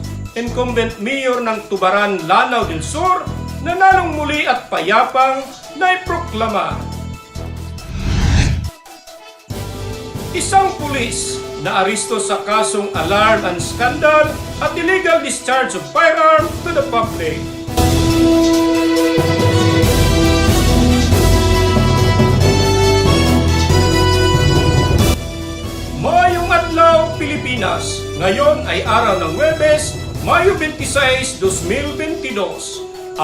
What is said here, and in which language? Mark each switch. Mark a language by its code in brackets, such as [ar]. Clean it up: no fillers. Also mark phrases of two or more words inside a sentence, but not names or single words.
[tl] incumbent mayor ng Tubaran, Lanao del Sur, nanalong muli at payapang naiproklama. Isang pulis na aresto sa kasong [en] alarm and scandal [tl] at [en] illegal discharge of firearm to the public. [ceb] Mayong adlaw, Pilipinas. [tl] Ngayon ay araw ng Huwebes, Mayo 26, 2022.